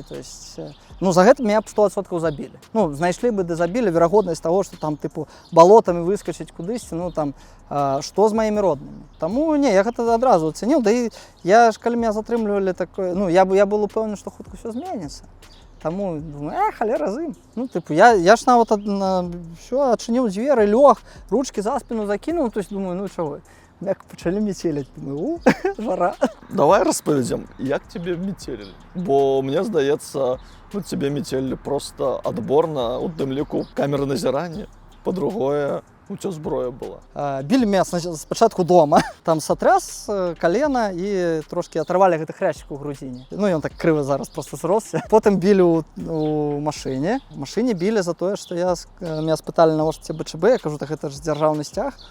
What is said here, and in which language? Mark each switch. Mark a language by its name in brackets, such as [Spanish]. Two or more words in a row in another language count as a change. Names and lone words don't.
[Russian] То есть, [Belarusian] ну, за гэта меня 100% забілі. Ну, знайшлі бы, ды забілі, верагоднасць таго, што там, тыпу, балотамі выскачыць кудысьці, ну, там, што з маімі роднымі? Таму, не, я гэта адразу ацэніў, да і я ж, калі меня затрымлівалі такое, ну, я был упэўнены, што хутка ўсё зменіцца. Таму, думаю, халера з ім. Ну, тыпу, я ж нават ўсё, адчыніў дзверы, лёг, ручкі за спіну закінуў, [Russian] то есть, [Belarusian] думаю, ну, чаго? [Ukrainian] Як почали метелить, думаю, жара. Давай розповідемо, як тебе метелили? Бо мені здається, ну, тебе метелили просто отборно, у дымліку [Belarusian] камеры назірання, [Russian] по-другое, у тебя зброя была. [Belarusian] Білі меня спачатку дома, там [Russian] сотряс колено [Belarusian] і трошки оторвали гэты хрящик у грудзіне. Ну, ён так крыва зараз просто зросся. Потым білі у машыне. В машыне білі за тое, што меня спыталі, навошта тебе БЧБ, я кажу, так гэта ж дзяржаўны сцяг.